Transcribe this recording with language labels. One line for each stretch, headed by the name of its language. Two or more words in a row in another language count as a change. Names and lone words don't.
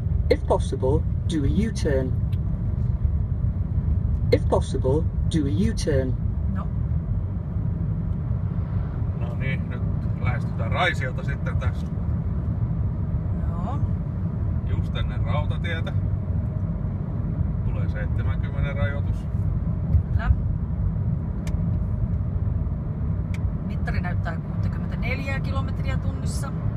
English: If possible, do a U-turn. If possible, do a U-turn.
Finnish: No niin, nyt lähestytään Raisilta sitten tässä. Joo. Just ennen rautatietä. Tulee 70 rajoitus. Kyllä. Mittari näyttää 64 kilometriä tunnissa.